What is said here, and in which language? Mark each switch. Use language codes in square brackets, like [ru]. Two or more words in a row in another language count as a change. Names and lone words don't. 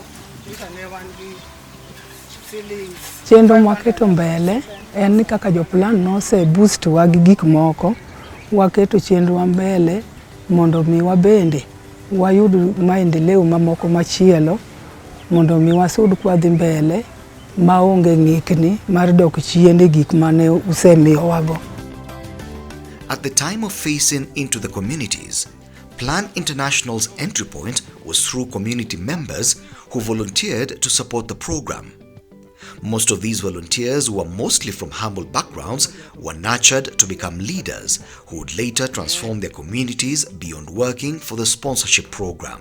[luo] Chenro mwaketo mbele en ni kaka joplan nose boost wa gi gik moko, waketo chenro wa mbele mondo mi wabende wayud maendeleo mamoko machielo, mondo mi wasud kwa dhi mbele maonge ng'ikni mar dok chien e gik mane usemiyowago. [en] At the time of facing into the communities, Plan International's entry point was through community members who volunteered to support the program. Most of these volunteers, who were mostly from humble backgrounds, were nurtured to become leaders who would later transform their communities beyond working for the sponsorship program.